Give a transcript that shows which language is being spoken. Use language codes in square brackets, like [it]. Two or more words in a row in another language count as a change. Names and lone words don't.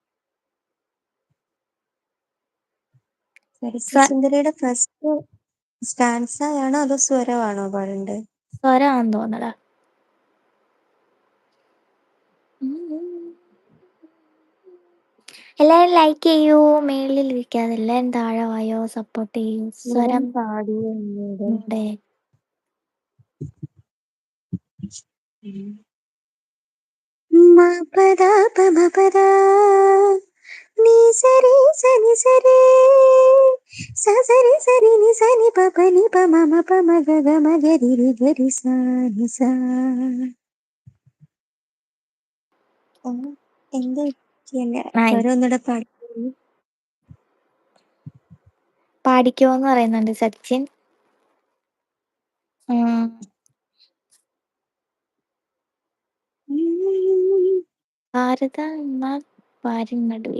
[ml] സരസ്വസുന്ദരിയുടെ ഫസ്റ്റ് സ്റ്റാൻസായാണോ അതോ സ്വരമാണോ പാടണ്ടേ? സ്വരാന്ന് തോന്നടാ. എല്ലാരും ലൈക്ക് ചെയ്യൂ, മേളിൽ ഇരിക്കാതെ എല്ലാരും താഴെ വായോ, സപ്പോർട്ട് ചെയ്യൂ. സ്വരം പാടിയ ഉണ്ട്. నీ సరి సని సరే సరి సరి ని సని పప ని ప మమ ప మగ గ మగరి రి గరి సా ని సా. എന്താ സ്വരൊന്നുകൂടെ പാടി. പാടിക്കോന്ന് പറയുന്നുണ്ട് സച്ചിൻ. ഭാരത എന്ന പാരിനടുവിൽ.